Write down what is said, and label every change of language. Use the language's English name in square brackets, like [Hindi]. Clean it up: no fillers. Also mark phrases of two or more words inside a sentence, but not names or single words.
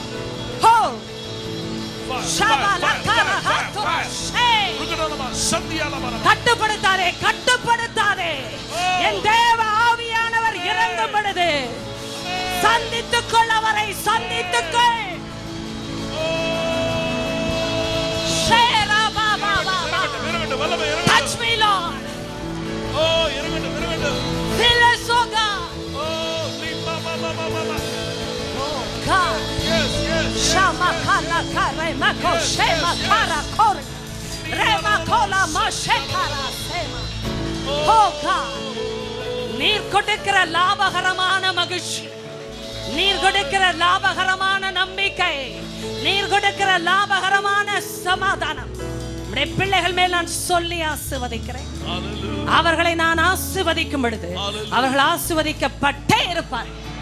[Tamil] Ho. கட்டுப்படுத்தாதே, கட்டுப்படுத்தாதே. என் தேவ ஆவியானவர் இறங்கும் பொழுது சந்தித்துக் கொள், அவரை சந்தித்துக் கொள். [English] Touch me, Lord. [Tamil] Oh, இறங்கட்டும். [English] Fill us, oh God. God. Shama kala kare mako shema kara kore rema kola mashekara sema. Oh God, [Tamil] நீர் கொடுக்கிற லாபகரமான மகிழ்ச்சி, நீர் கொடுக்கிற லாபகரமான நம்பிக்கை, நீர் கொடுக்கிற லாபகரமான சமாதானம் நம்முடைய பிள்ளைகள் மேல் நான் சொல்லி ஆசீர்வதிக்கிறேன். அவர்களை நான் ஆசீர்வதிக்கும் பொழுது அவர்கள் ஆசீர்வதிக்கப்பட்டே இருப்பார்கள்.